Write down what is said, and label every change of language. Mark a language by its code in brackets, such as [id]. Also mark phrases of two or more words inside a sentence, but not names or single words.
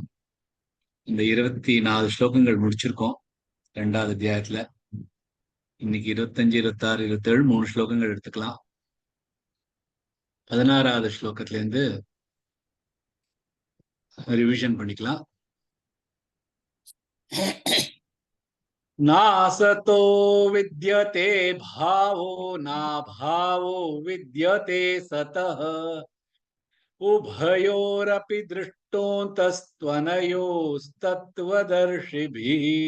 [ta] இந்த 24 ஸ்லோகங்கள் முடிச்சிருக்கோம் 2வது அத்தியாயத்துல. இன்னைக்கு 25, 26, 27 3 ஸ்லோகங்கள் எடுத்துக்கலாம். 16வது ஸ்லோகத்துல இருந்து ரிவிஷன் பண்ணிக்கலாம். [sa] नासतो विद्यते भावो नाभावो विद्यते सतः, उभयोरपि दृष्टोऽन्तस्त्वनयोस्तत्त्वदर्शिभिः।